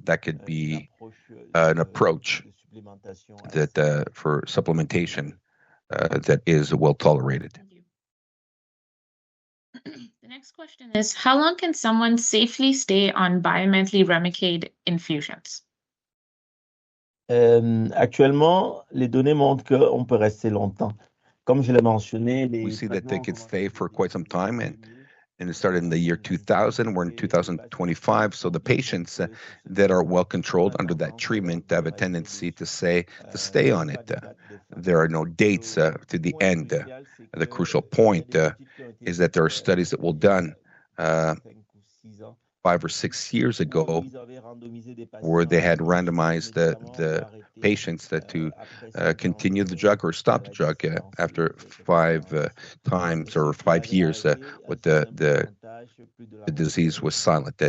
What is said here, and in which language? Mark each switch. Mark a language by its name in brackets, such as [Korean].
[English] That could be an approach that for supplementation that is well tolerated. Thank you. The next question is, how long can someone safely stay on bimethyl Remicade infusions? [French] Actuellement, les données montrent qu'on peut rester longtemps. Comme je l'ai mentionné, [English] we see that they could stay for quite some time, and it started in the year 2000. We're in 2025, so the patients that are well controlled under that treatment have a tendency to stay on it. There are no dates to the end. The crucial point is that there are studies that were done 5 or 6 years ago, where they had randomized the patients to continue the drug or stop the drug after 5 times or 5 years with the disease was silent.